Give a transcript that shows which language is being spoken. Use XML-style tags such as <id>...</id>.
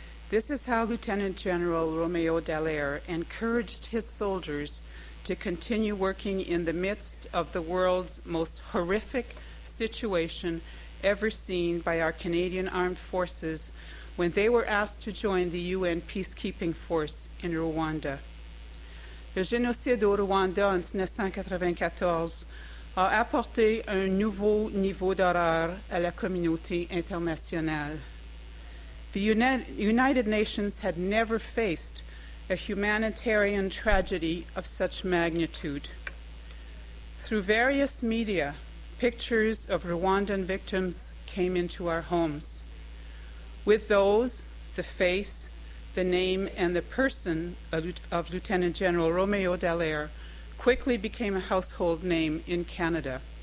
<en>This is how Lieutenant General Romeo Dallaire encouraged his soldiers to continue working in the midst of the world's most horrific situation ever seen by our Canadian Armed Forces when they were asked to join the UN peacekeeping force in Rwanda.</en> <fr>Le génocide au Rwanda en 1994 a apporté un nouveau niveau d'horreur à la communauté internationale.</fr> <en>The United Nations had never faced a humanitarian tragedy of such magnitude. Through various media, pictures of Rwandan victims came into our homes. With those, the face, the name, and the person of Lieutenant General Romeo Dallaire quickly became a household name in Canada.</en>